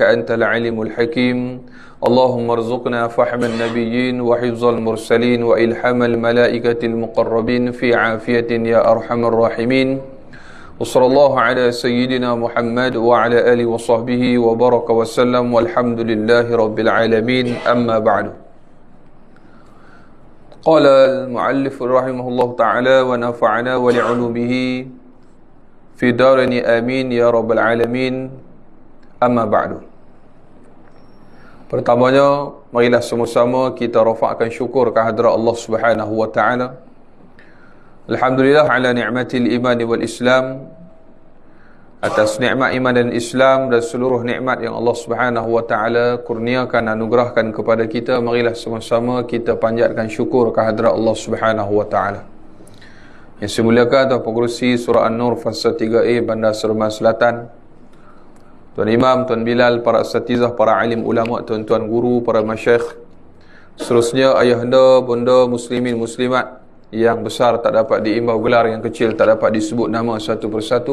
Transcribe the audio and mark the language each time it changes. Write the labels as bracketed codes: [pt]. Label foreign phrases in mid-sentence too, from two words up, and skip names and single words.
[ar] أنت العليم الحكيم اللهم ارزقنا فهم النبيين وحفظ المرسلين وإلحام الملائكة المقربين في عافية يا أرحم الراحمين وصلى الله على سيدنا محمد وعلى آله وصحبه وبارك وسلم والحمد لله رب العالمين أما بعد قال المؤلف رحمه الله تعالى ونفعنا ولعلومه في دارين آمين يا رب العالمين أما بعد. [ms] Pertamanya, marilah sama-sama kita rafa'kan syukur kehadrat Allah [ar] سبحانه وتعالى. الحمد لله على نعمة الإيمان والإسلام, [ms] atas nikmat iman dan Islam dan seluruh nikmat yang Allah [ar] سبحانه وتعالى [ms] kurniakan, anugerahkan kepada kita. Marilah sama-sama kita panjatkan syukur kehadrat Allah [ar] سبحانه وتعالى. [ms] Yang saya muliakan Tuan Pengerusi Surah An-Nur Fasa 3A Bandar Seremban Selatan, Tuan Imam, Tuan Bilal, para asatizah, para alim ulama, tuan-tuan guru, para masyayikh, seterusnya ayahanda, bunda, muslimin, muslimat yang besar tak dapat diimbau gelar, yang kecil tak dapat disebut nama satu persatu.